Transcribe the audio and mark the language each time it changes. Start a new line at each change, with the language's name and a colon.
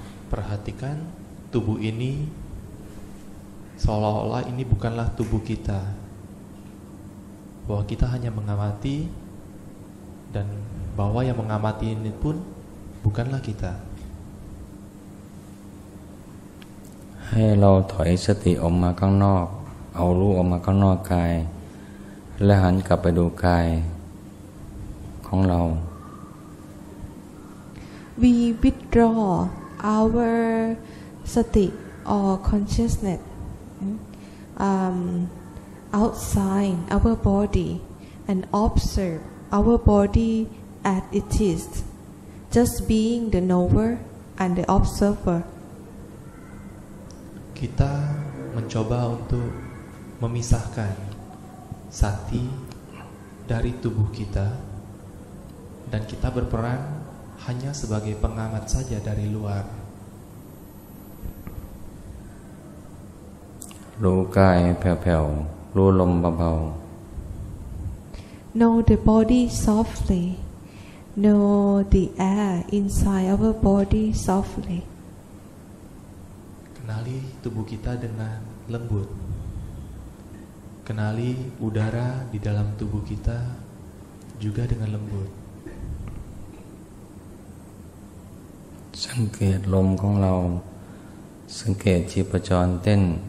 Indonesian: Perhatikan tubuh ini seolah-olah ini bukanlah tubuh kita, bahwa kita hanya mengamati dan bahwa yang mengamati ini pun bukanlah kita.
Thai: ให้เราถอยสติออกมาข้างนอกเอารู้ออกมาข้างนอกกายและหันกลับไปดูกายของเรา
English: We withdraw our sati or consciousness outside our body and observe our body as it is, just being the knower and the observer.
Indonesian: Kita mencoba untuk memisahkan sati dari tubuh kita dan kita berperan hanya sebagai pengamat saja dari luar.
Thai: รู้กายแผ่วๆรู้ลมเบาๆ
English: Know the body softly. Know the air inside our body softly.
Indonesian: Kenali tubuh kita dengan lembut. Kenali udara di dalam tubuh kita juga dengan lembut.
Thai: สังเกตลมของเราสังเกตชีพจรเต้น